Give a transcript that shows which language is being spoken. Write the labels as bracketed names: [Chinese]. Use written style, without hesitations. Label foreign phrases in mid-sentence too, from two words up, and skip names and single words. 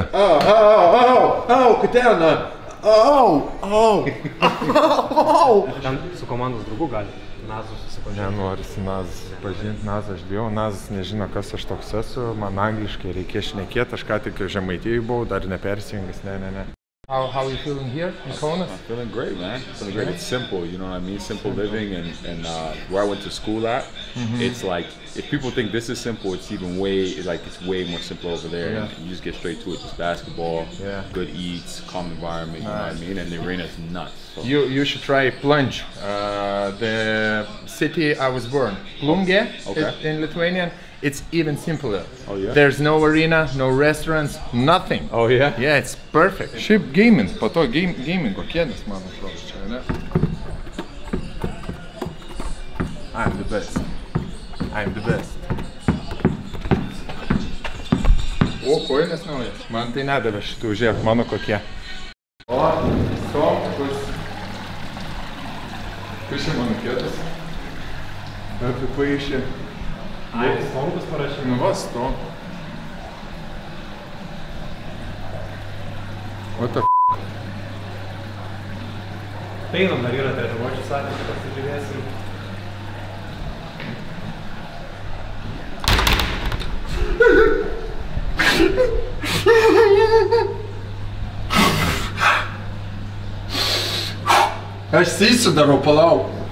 [Lithuanian] Au, Kutena! Au! Ten su komandos draugu gali. Nazu susipažinti. Nenorisi Nazas pažinti, Nazą aš bijau, Nazas nežino, kas aš toks esu, man angliškai reikia šnekėti, aš ką tik Žemaitijoj buvau, dar nepersijungęs, ne. [English] How you feeling here in Kaunas? I'm feeling great, man. Feeling great. It's simple, you know what I mean? Simple living, and where I went to school at, it's like, if people think this is simple, it's even way, like it's way more simple over there. Yeah. And you just get straight to it, just basketball, Yeah. good eats, calm environment, you know what I mean? And the arena's nuts. So. You should try Plunge, the city I was born, Plungė, Okay. in Lithuanian. It's even simpler. Oh, yeah? There's no arena, no restaurants, nothing. Oh, yeah? Yeah, it's perfect. [Lithuanian] Šiaip gaming, po to gamingo kėdės, man atrodo, čia, ne? [English] I'm the best. I'm the best. [Lithuanian] O, kojinas naujas. Man tai nedavė šitų, žiūrėk, mano kokie. O, somkus. Kur čia mano kėdas? Apipaišė. Ai, stonkus parašė. Nu va, stom. [English] What the f***? [Lithuanian] Einam, dar yra treniruočių salės, pasižiūrėsim. Aš sysiu darau, palauk.